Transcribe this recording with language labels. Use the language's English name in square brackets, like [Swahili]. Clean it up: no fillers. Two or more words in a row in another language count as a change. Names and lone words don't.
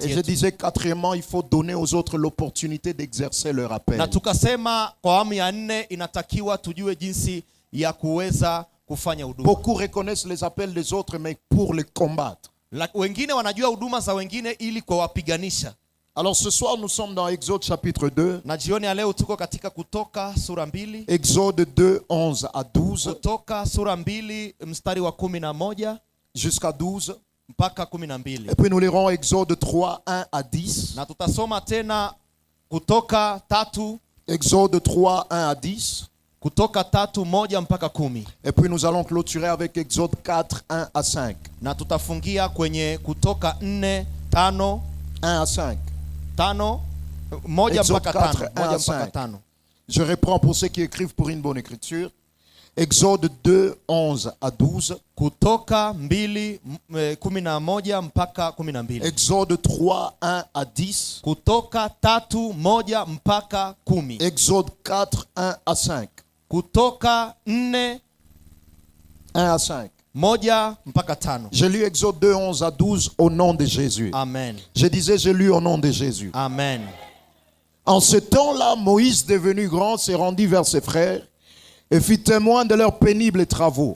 [French] Et je [Swahili] yetu. [French] disais quatrièmement, il faut donner aux autres l'opportunité d'exercer leur appel. [Swahili] Na tukasema kwa awamu ya 4 inatakiwa tujue jinsi ya kuweza kufanya huduma. [French] Beaucoup reconnaissent les appels des autres, mais pour les combattre. [Swahili] Wengine wanajua huduma za wengine ili kuwapiganisha. [French] Alors ce soir, nous sommes dans Exode chapitre 2. [Swahili] Na jioni ya leo tuko katika Kutoka sura 2. [French] Exode 2, 11 à 12. [Swahili] Kutoka sura 2 mstari wa 11 [French] jusqu'à 12. [Swahili] mpaka 12. [French] Et puis nous lirons Exode 3, 1 à 10. [Swahili] Na tutasoma tena Kutoka 3. [French] Exode 3, 1 à 10. [Swahili] Kutoka 3, 1 mpaka 10. [French] Et puis nous allons clôturer avec Exode 4, 1 à 5. [Swahili] Na tutafungia kwenye Kutoka 4, 5. [French] 1 à 5. [Swahili] 5, 1 mpaka 5. 1 mpaka 5. [French] Je reprends pour ceux qui écrivent pour une bonne écriture. Exode 2, 11 à 12. [Swahili] Kutoka 2, 11 mpaka 12. [French] Exode 3, 1 à 10. [Swahili] Kutoka 3, 1 mpaka 10. [French] Exode 4, 1 à 5. [Swahili] Kutoka 4, [French] 1 à 5. [Swahili] 1 mpaka 5. [French] J'ai lu Exode 2, 11 à 12 au nom de Jésus. Amen. Je disais, j'ai lu au nom de Jésus. Amen. En ce temps-là, Moïse, devenu grand, s'est rendu vers ses frères et fit témoin de leurs pénibles travaux.